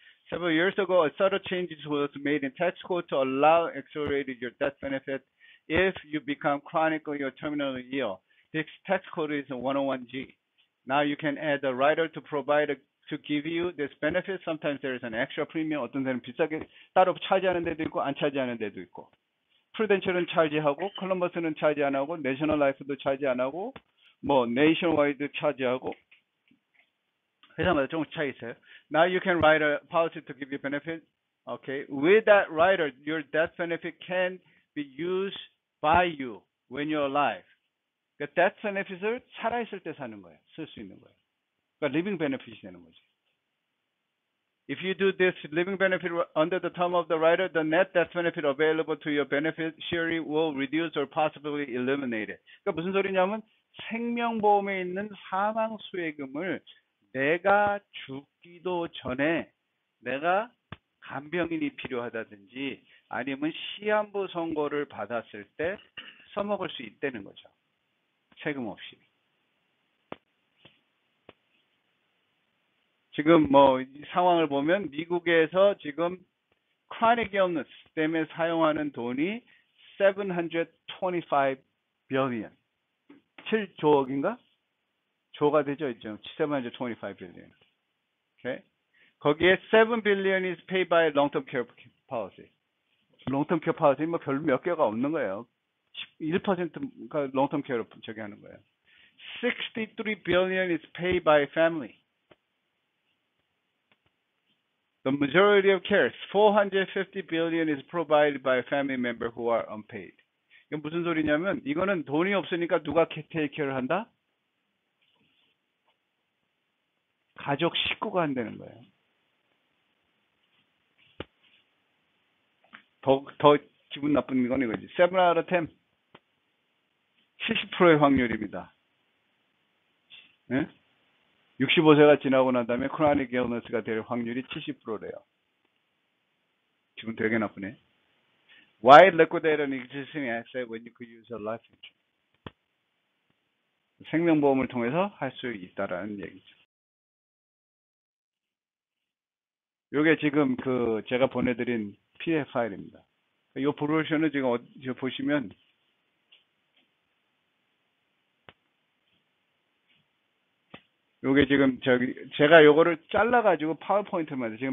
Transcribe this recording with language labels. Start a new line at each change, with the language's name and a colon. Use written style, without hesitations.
English: Several years ago, a subtle change was made in tax code to allow accelerated your death benefit if you become chronically or terminally ill. This tax code is a 101G. Now you can add a rider to to give you this benefit. Sometimes there is an extra premium.
Korean: 어떤 데는 비싸게 따로 차지하는 데도 있고 안 차지하는 데도 있고. 프루덴셜은 차지하고 컬럼버스는 차지 안 하고 내셔널 라이프도 차지 안 하고 뭐 네이션와이드 차지하고 회사마다 조금씩 차이 있어요.
English: Now you can write a policy to give you benefit. Okay, with that rider, your death benefit can be used by you when you're alive.
Korean: 그러니까 death benefit을 살아있을 때 사는 거예요. 쓸 수 있는 거예요. 그러니까 living benefit이 되는 거지.
English: If you do this living benefit under the term of the rider, the net death benefit available to your beneficiary will reduce or possibly eliminate it.
Korean: 그러니까 무슨 소리냐면 생명보험에 있는 사망수혜금을 내가 죽기도 전에 내가 간병인이 필요하다든지 아니면 시한부 선고를 받았을 때 써먹을 수 있다는 거죠. 세금 없이. 지금 뭐 상황을 보면 미국에서 지금 chronic illness 때문에 사용하는 돈이 725 billion. 7조억인가? 조가 되죠, 있죠. 725 billion. Okay? 거기에
English: 7 billion is paid by long-term care policy.
Korean: long-term care policy 뭐 별로 몇 개가 없는 거예요. 1%가 long-term care로 저기 하는 거예요.
English: 63 billion is paid by family. The majority of care, 450 billion is provided by a family member who are unpaid.
Korean: 이건 무슨 소리냐면 이거는 돈이 없으니까 누가 take care를 한다? 가족 식구가 한다는 거예요. 더 기분 나쁜 건 이거지.
English: 7 out of 10.
Korean: 70%의 확률입니다. 네? 65세가 지나고 난 다음에 크로닉 illness가 될 확률이 70%래요. 기분 되게 나쁘네.
English: Why liquidate an existing asset when you could use a life insurance?
Korean: 생명보험을 통해서 할 수 있다라는 얘기죠. 요게 지금 제가 보내드린 PDF 파일입니다. 이 브로셔는 지금 보시면 요게 지금 제가 요거를 잘라가지고 파워포인트를 만들어요.